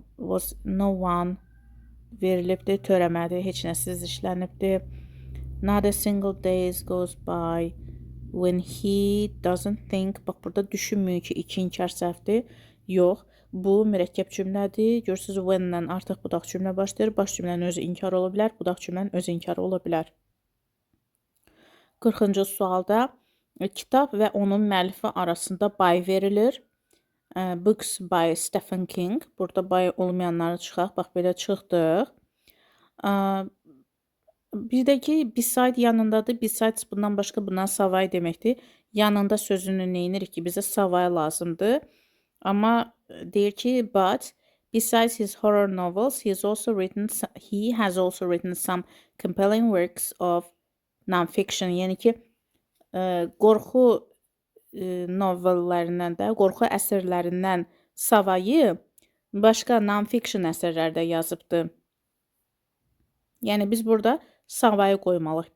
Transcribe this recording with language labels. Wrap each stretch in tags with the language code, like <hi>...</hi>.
<az>Was no one verilibdir, törəmədi, heç nəsiz işlənibdir.</az> <en>Not a single days goes by when he doesn't think.</en> <az>Bax, burada düşünmüyor ki, 2 inkar səhvdir. Yox, bu mürəkkəb cümlədir. Görürsünüz, when-lə artıq budaq cümlə başlayır. Baş cümlənin özü inkar ola bilər, budaq cümlənin özü inkar ola bilər. 40-cı sualda kitab və onun müəllifi arasında by verilir.</az> <en>Books by Stephen King.</en> <az>Burada by olmayanları çıxaq. Bax, belə çıxdıq. Bir də ki, beside yanındadır. Besides bundan başqa bundan savay deməkdir. Yanında sözünü neyinirik ki, bizə savay lazımdır. Amma deyir ki, but</az> <en>Besides his horror novels, he has also written some compelling works of non-fiction.</en> <az>Yəni ki, qorxu novellərindən də, qorxu əsərlərindən savayı başqa non-fiction əsərlər də yazıbdı. Yəni biz burada savayı qoymalıyıq.</az>